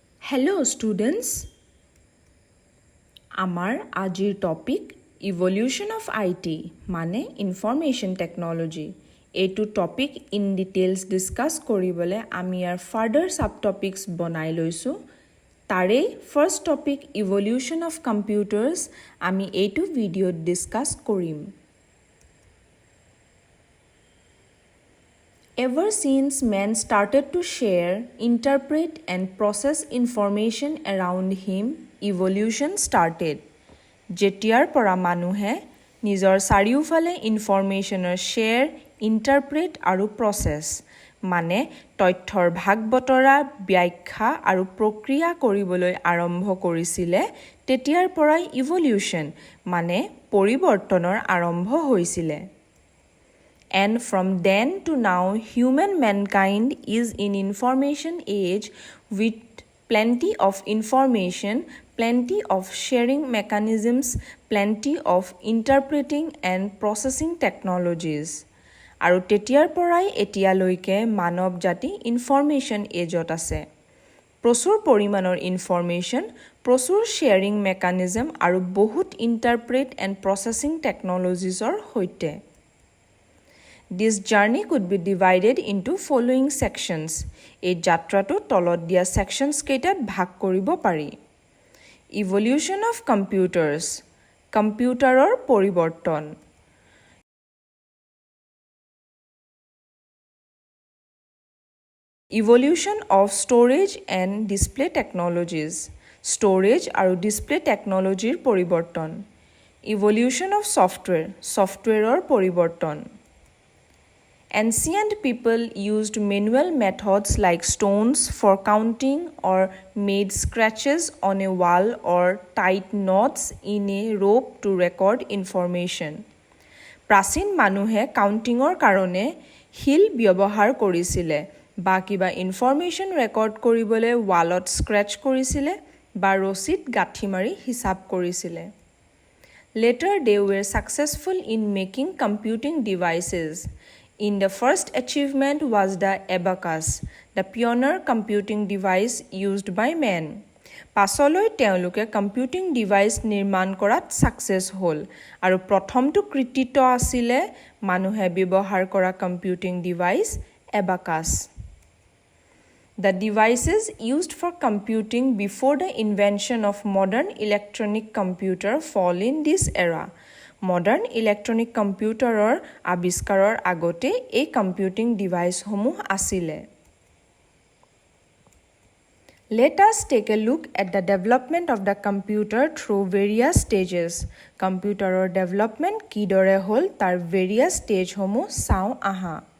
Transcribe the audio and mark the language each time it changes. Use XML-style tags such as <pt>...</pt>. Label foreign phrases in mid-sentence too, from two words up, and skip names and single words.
<en>Hello students,</en> <as>আমাৰ আজিৰ টপিক</as> <en>evolution of IT</en> <as>মানে</as> <en>information technology.</en> <as>এইটো টপিক</as> <en>in details discuss</en> <as>কৰিবলৈ আমি ইয়াৰ</as> <en>further sub topics</en> <as>বনাই লৈছোঁ। তাৰে</as> <en>first topic evolution of computers</en> <as>আমি এইটো ভিডিঅ'ত ডিছকাছ কৰিম।</as> <en>Ever since man started to share, interpret and process information around him, evolution started.</en> <as>যেতিয়াৰ পৰা মানুহে নিজৰ চাৰিওফালে</as> <en>informationৰ share, interpret</en> <as>আৰু প্ৰচেছ মানে তথ্যৰ ভাগ বতৰা, ব্যাখ্যা আৰু প্ৰক্ৰিয়া কৰিবলৈ আৰম্ভ কৰিছিলে, তেতিয়াৰ পৰাই ইভলিউশ্যন মানে পৰিৱৰ্তনৰ আৰম্ভ হৈছিলে।</as> <en>And from then to now, human mankind is in information age with plenty of information, plenty of sharing mechanisms, plenty of interpreting and processing technologies.</en> <as>আৰু তেতিয়াৰ পৰাই এতিয়ালৈকে মানৱ জাতি</as> <en>information ageত</en> <as>আছে। প্ৰচুৰ পৰিমাণৰ ইনফৰমেশ্যন, প্ৰচুৰ</as> <en>sharing mechanism</en> <as>আৰু বহুত</as> <en>interpret and processing technologiesৰ</en> <as>সৈতে।</as> <en>This journey could be divided into following sections.</en> <as>এই যাত্ৰাটো তলত দিয়া sections কেইটাত ভাগ কৰিব পাৰি।</as> <en>Evolution of computers,</en> <as>কম্পিউটাৰৰ পৰিৱৰ্তন।</as> <en>Evolution of storage and display technologies, storage আৰু display technologyৰ পৰিৱৰ্তন। Evolution of software,</en> <as>softwareৰ পৰিৱৰ্তন।</as> <en>Ancient people used manual methods like stones for counting or made scratches on a wall or tied knots in a rope to record information.</en> <as>প্ৰাচীন মানুহে কাউণ্টিঙৰ কাৰণে শিল ব্যৱহাৰ কৰিছিলে বা কিবা</as> <en>information record</en> <as>কৰিবলৈ</as> <en>wallত scratch</en> <as>কৰিছিলে বা ৰছীত গাঁঠি মাৰি হিচাপ কৰিছিলে।</as> <en>Later they were successful in making computing devices. In the first achievement was the abacus, the pioneer computing device used by men.</en> <as>পাছলৈ তেওঁলোকে</as> <en>computing device</en> <as>নিৰ্মাণ কৰাত ছাকচেছ হ'ল আৰু প্ৰথমটো কৃতিত্ব আছিলে মানুহে ব্যৱহাৰ কৰা</as> <en>computing device abacus. The devices used for computing before the invention of modern electronic computer fall in this era. modern electronic computerৰ</en> <as>আৱিষ্কাৰৰ আগতে এই</as> <en>computing deviceসমূহ</en> <as>আছিলে।</as> <en>Let us take a look at the development of the computer through various stages. computerৰ development</en> <as>কিদৰে হ'ল তাৰ various ষ্টেজসমূহ চাওঁ আহা।</as>